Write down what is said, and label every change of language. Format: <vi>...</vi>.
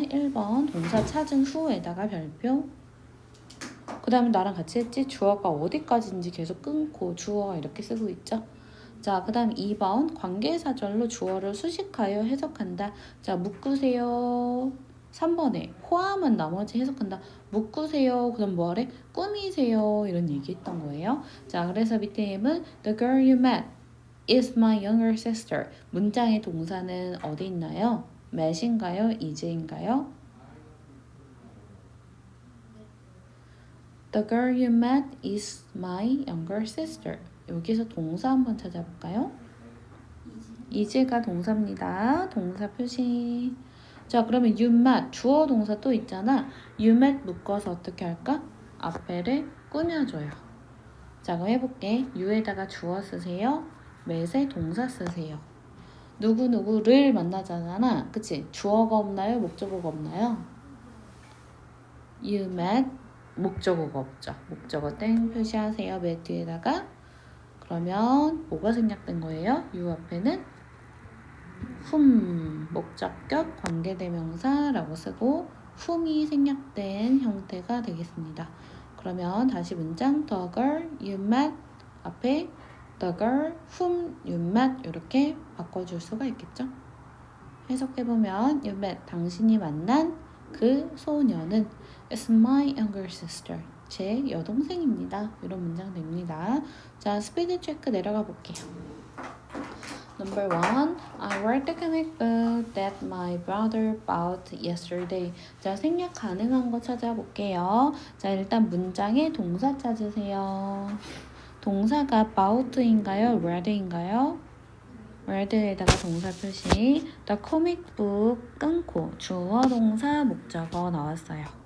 <ko>1번 동사 찾은 후에다가 별표. 그 다음에 나랑 같이 했지? 주어가 어디까지인지 계속 끊고 주어가 이렇게 쓰고 있죠? 자, 그 다음 2번 관계사절로 주어를 수식하여 해석한다. 자, 묶으세요. 3번에 포함한 나머지 해석한다. 묶으세요. 그럼 뭐하래? 꾸미세요. 이런 얘기 했던 거예요. 자, 그래서 밑에 M은</ko> <en>The girl you met is my younger sister.</en> <ko>문장의 동사는 어디 있나요? met인가요? is인가요?</ko> <en>The girl you met is my younger sister.</en> <ko>여기서 동사 한번 찾아볼까요? is가 동사입니다. 동사 표시. 자, 그러면</ko> <en>you met</en> <ko>주어 동사 또 있잖아.</ko> <en>you met</en> <ko>묶어서 어떻게 할까? 앞에를 꾸며줘요. 자, 그럼 해볼게. you에다가 주어 쓰세요. met에 동사 쓰세요. 누구누구를 만나잖아. 그치? 주어가 없나요? 목적어가 없나요?</ko> <en>you met</en> <ko>목적어가 없죠. 목적어 땡 표시하세요. met 뒤에다가. 그러면 뭐가 생략된 거예요? you 앞에는 whom 목적격 관계대명사라고 쓰고 whom이 생략된 형태가 되겠습니다. 그러면 다시 문장</ko> <en>the girl you met</en> <ko>앞에</ko> <en>the girl whom you met</en> <ko>이렇게 바꿔줄 수가 있겠죠. 해석해보면</ko> <en>you met</en> <ko>당신이 만난 그 소녀는</ko> <en>is my younger sister</en> <ko>제 여동생입니다. 이런 문장 됩니다. 자, 스피드 체크 내려가 볼게요.</ko> <en>Number 1. I read the comic book that my brother bought yesterday.</en> <ko>자, 생략 가능한 거 찾아볼게요. 자, 일단 문장에 동사 찾으세요. 동사가 bought인가요? read인가요? read에다가 동사 표시.</ko> <en>The comic book</en> <ko>끊고 주어 동사 목적어 나왔어요.</ko>